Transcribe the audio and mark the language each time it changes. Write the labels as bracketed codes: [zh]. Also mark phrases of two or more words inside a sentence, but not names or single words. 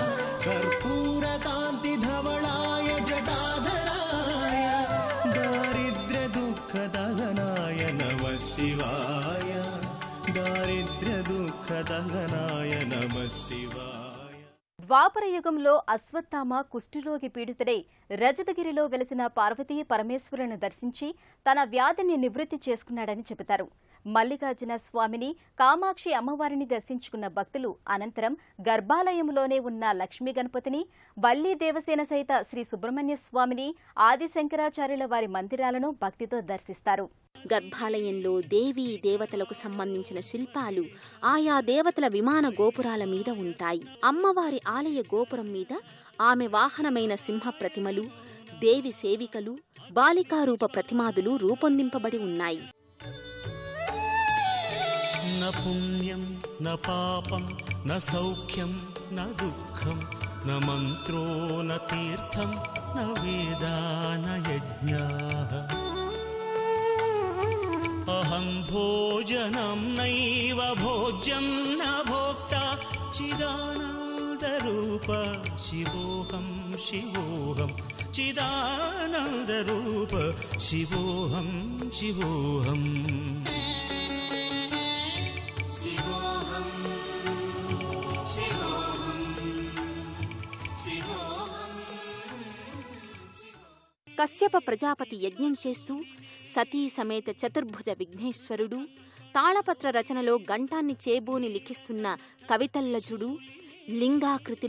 [sa] कर्पूरकान्तिधवलाय जटाधराय दारिद्र्यदुःखदहनाय नमः शिवाय दारिद्र्यदुःखदहनाय नमः शिवाय. [te] ద్వాపర యుగంలో అశ్వత్థామ కుష్ఠరోగి పీడితుడై రజతగిరిలో వెలసిన పార్వతీ పరమేశ్వరులను దర్శించి తన వ్యాధిని నివృత్తి చేసుకున్నాడని చెబుతారు. మల్లికార్జున స్వామిని, కామాక్షి అమ్మవారిని దర్శించుకున్న భక్తులు అనంతరం గర్భాలయంలోనే ఉన్న లక్ష్మీ గణపతిని, వల్లీ దేవసేన సహిత శ్రీ సుబ్రహ్మణ్య స్వామిని, ఆదిశంకరాచార్యుల వారి మందిరాలను భక్తితో దర్శిస్తారు. గర్భాలయంలో దేవీ దేవతలకు సంబంధించిన శిల్పాలు ఆయా దేవతల విమాన గోపురాల మీద ఉంటాయి. అమ్మవారి ఆలయ గోపురం మీద ఆమె వాహనమైన సింహ ప్రతిమలు, దేవి సేవికలు, బాలికారూప ప్రతిమాదులు రూపొందింపబడి ఉన్నాయి. [sa] न पुण्यं न पापं न सौख्यं न दुःखं न मन्त्रो न तीर्थं न वेदा न यज्ञाः अहं भोजनं नैव भोज्यं न भोक्ता चिदानन्दरूप शिवोऽहं शिवोऽहं चिदानन्दरूप शिवोऽहं शिवोऽहम्. [te] కశ్యప ప్రజాపతి యజ్ఞం చేస్తూ సతీ సమేత చతుర్భుజ విఘ్నేశ్వరుడు, తాళపత్ర రచనలో గంటాన్ని చేబూని లిఖిస్తున్న కవితల్లజుడు, లింగాకృతిలో